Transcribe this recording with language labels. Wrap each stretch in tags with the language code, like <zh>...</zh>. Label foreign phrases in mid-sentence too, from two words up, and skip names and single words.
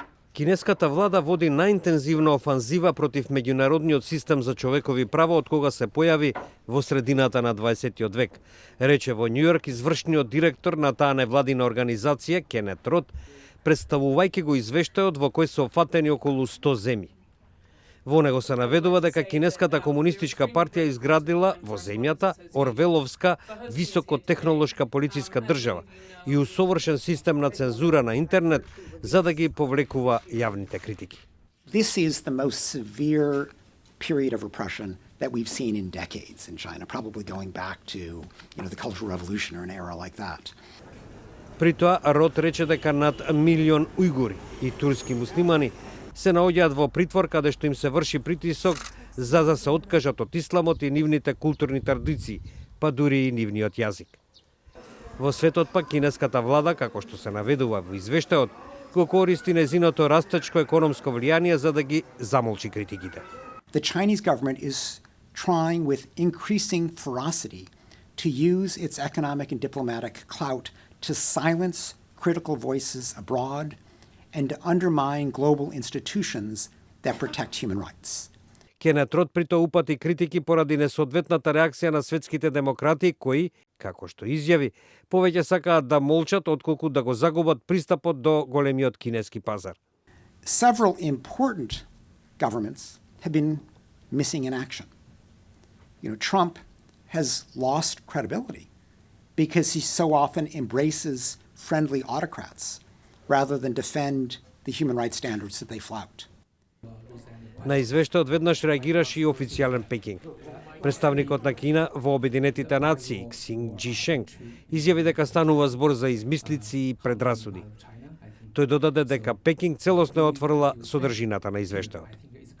<mk>Кинеската влада води најинтензивна офанзива против меѓународниот систем за човекови права од кога се појави во средината на 20 век, рече во Њујорк извршниот директор на таа невладина организација Кенет Рот, представувајќи го извештајот во кој се опфатени околу 100 земји. Во него се наведува дека Кинеската комунистичка партија изградила во земјата орвеловска високотехнолошка полициска држава и усовршен систем на цензура на интернет за да ги повлекува јавните критики.</mk> <en>This is the most severe period of repression that we've seen in decades in China, probably going back to, the Cultural Revolution or an era like that.</en> <mk>При тоа Рот рече дека над 1 милион ујгури и турски муслимани се наоѓаат во притвор каде што им се врши притисок за да се откажат од исламот и нивните културни традиции, па дури и нивниот јазик. Во светот пак кинеската влада, како што се наведува во извештајот, го користи незиното растечко економско влијание за да ги замолчи критиките.</mk> <en>The Chinese government is trying with increasing ferocity to use its economic and diplomatic clout to silence critical voices abroad and to undermine global institutions that protect human rights.</en> <mk>Кенет Рот при тоа упати критики поради несоодветната реакција на светските демократи кои, како што изјави, повеќе сакаат да молчат отколку да го загубат пристапот до големиот кинески пазар.</mk> <en>Several important governments have been missing in action. Trump has lost credibility because he so often embraces friendly autocrats rather than defend the human rights standards that they flout.</en> <mk>На извештајот веднаш реагираше и официјален Пекинг. Представникот на Кина во Обединетите нации, Ксин Џишенг, изјави дека станува збор за измислици и предрасуди. Тој додаде дека Пекинг целосно е отворила содржината на извештајот.</mk>